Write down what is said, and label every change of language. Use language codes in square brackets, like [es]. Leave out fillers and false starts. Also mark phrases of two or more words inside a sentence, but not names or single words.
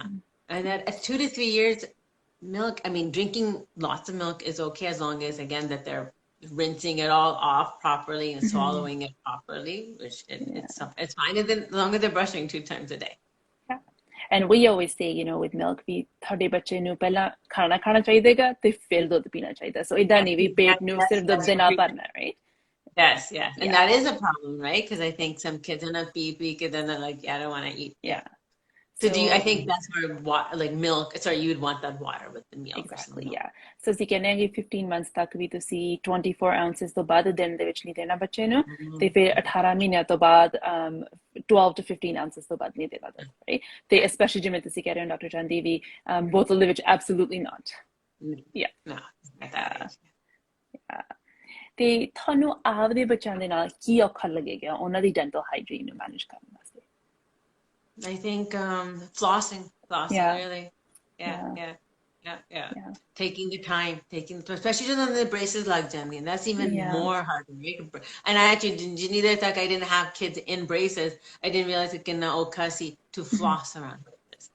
[en] And at 2 to 3 years, milk, I mean, drinking lots of milk is okay as long as, again, that they're rinsing it all off properly and swallowing it properly, which it's fine. And then as long as they're brushing 2 times a day. Yeah. And we always say, with milk [pa] ਵੀ ਤੁਹਾਡੇ ਬੱਚੇ ਨੂੰ ਪਹਿਲਾਂ ਖਾਣਾ ਚਾਹੀਦਾਗਾ ਤੇ ਫਿਰ ਦੁੱਧ ਪੀਣਾ ਚਾਹੀਦਾ. So ਇਦਾਂ ਨਹੀਂ ਵੀ ਪੇਟ ਨੂੰ ਸਿਰਫ ਦੁੱਧ ਦੇ ਨਾਲ ਭਰਨਾ, [en] right? Yes, yes. And Yeah. that is a problem, right? Because I think some kids end up beep, and then they're like, yeah, I don't want to eat. Yeah. So I think that's where like milk, sorry, you'd want that water with the meal. Exactly, yeah. [pa] So ਅਸੀਂ ਕਹਿੰਦੇ ਹਾਂ ਕਿ 15 months ਤੱਕ ਵੀ ਤੁਸੀਂ 24 ounces ਤੋਂ ਵੱਧ ਦਿਨ ਦੇ ਵਿੱਚ ਨਹੀਂ ਦੇਣਾ ਬੱਚੇ ਨੂੰ ਤੇ ਫਿਰ 18 ਮਹੀਨਿਆਂ ਤੋਂ ਬਾਅਦ 12 to 15 ounces ਤੋਂ ਵੱਧ ਨਹੀਂ ਦੇਣਾ ਦੁੱਧ, right? ਤੇ especially ਜਿਵੇਂ ਤੁਸੀਂ ਕਹਿ ਰਹੇ ਹੋ ਡਾਕਟਰ ਚੰਦੀ ਵੀ ਬੋਤਲ ਦੇ ਵਿੱਚ [en] absolutely not. Yeah. No, at that age. Yeah. [pa] ਤੇ ਤੁਹਾਨੂੰ ਆਪਦੇ ਬੱਚਿਆਂ ਦੇ ਨਾਲ ਕੀ ਔਖਾ ਲੱਗੇਗਾ ਉਹਨਾਂ ਦੀ [en] dental hygiene [pa] ਨੂੰ ਮੈਨੇਜ ਕਰਨ ਵਾਸਤੇ? [en] I think flossing, Yeah. really. Yeah. Taking the time, especially when the braces like Jamie, and that's even more hard to make. And I actually didn't I didn't have kids in braces. I didn't realize it can okasi to floss around braces.